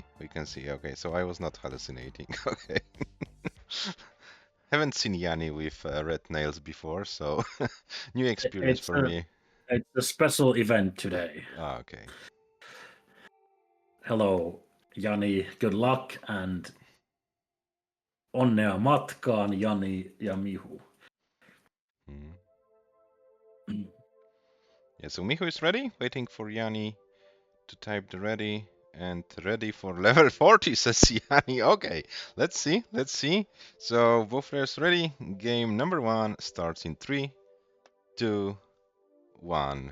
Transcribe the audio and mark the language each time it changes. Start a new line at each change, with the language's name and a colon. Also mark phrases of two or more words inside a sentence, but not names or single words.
English: Okay, so I was not hallucinating. Okay. Haven't seen Yanni with red nails before, so new experience for me. It's a special event today. Ah, okay. Hello, Jani. Good luck and
Finnish: onnea matkaan, Jani ja Mihu.
English: Yeah, so Mihu is ready, waiting for Yanni to type the ready. And ready for level 40, says Yanni. Okay, let's see. So both players ready. Game number 1 starts in 3, 2, 1.